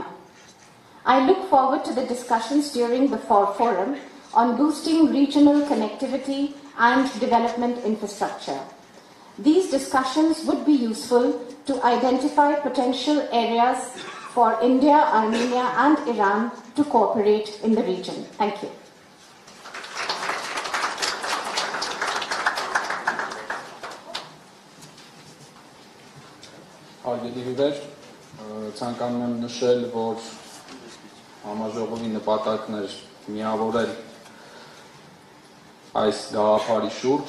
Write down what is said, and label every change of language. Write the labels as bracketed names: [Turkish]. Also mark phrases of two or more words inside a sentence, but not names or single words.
[English] I look forward to the discussions during the forum on boosting regional connectivity and development infrastructure. These discussions would be useful to identify potential areas for India, Armenia, and Iran to cooperate in the region. Thank you. [Armenian] Հարգելի հյուրեր, ցանկանում եմ նշել, որ համաժողովի նպատակն էր միավորել այս գաղափարի շուրջ